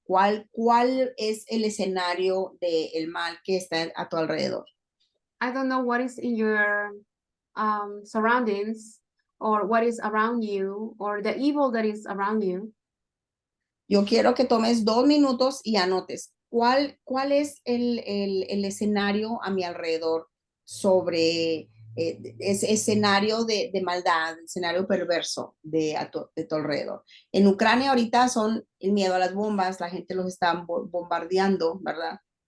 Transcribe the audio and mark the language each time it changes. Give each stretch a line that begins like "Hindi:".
Spanish: ¿Cuál es el escenario del mal que está a tu alrededor?
English: I don't know what is in your surroundings or what is around you or the evil that is around you.
Spanish: Yo quiero que tomes 2 minutos y anotes. ¿Cuál es el escenario a mi alrededor sobre ese escenario de maldad, escenario perverso de tu alrededor? En Ucrania ahorita son el miedo a las bombas, la gente los está bombardeando, ¿verdad?